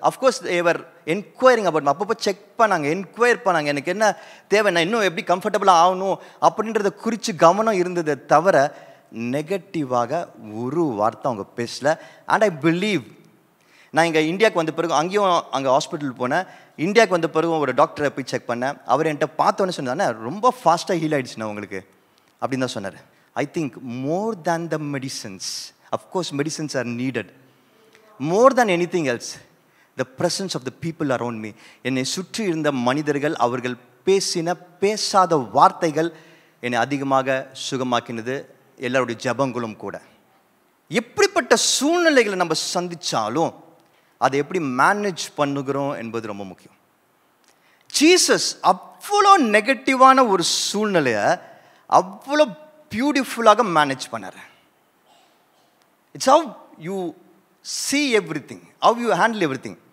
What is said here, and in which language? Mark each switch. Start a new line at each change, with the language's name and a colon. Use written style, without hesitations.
English: of course they were enquiring about,
Tamil: அப்பப்போ check பண்ணாங்க, enquire பண்ணாங்க, எனக்கு என்ன தேவை, நான் இன்னும் எப்படி கம்ஃபர்டபுளாக ஆகணும் அப்படின்றத குறித்து கவனம் இருந்ததை தவிர நெகட்டிவாக ஒரு வார்த்தை அவங்க பேசல.
English: and I believe,
Tamil: நான் இங்கே இந்தியாவுக்கு வந்த பிறகு அங்கேயும் அங்கே ஹாஸ்பிட்டல் போனேன். இந்தியாவுக்கு வந்த பிறகு ஒரு டாக்டரை போய் செக் பண்ணேன். அவர் என்கிட்ட பார்த்தோன்னே சொன்னாங்க, ரொம்ப ஃபாஸ்ட்டாக ஹீல் ஆகிடுச்சுண்ணா உங்களுக்கு அப்படின்னு தான் சொன்னார்.
English: I think more than the medicines, of course medicines are needed, more than anything else, the presence of the people around me,
Tamil: என்னை சுற்றி இருந்த மனிதர்கள், அவர்கள் பேசாத வார்த்தைகள் என்னை அதிகமாக சுகமாக்கினது. எல்லாருடைய ஜபங்களும் கூட. எப்படிப்பட்ட சூழ்நிலைகளை நம்ம சந்திச்சாலும் அதை எப்படி மேனேஜ் பண்ணுகிறோம் என்பது ரொம்ப முக்கியம். ஜீசஸ் அவ்வளோ நெகட்டிவான ஒரு சூழ்நிலையை அவ்வளோ பியூட்டிஃபுல்லாக மேனேஜ் பண்ணார்.
English: It's how you see everything, how you handle everything.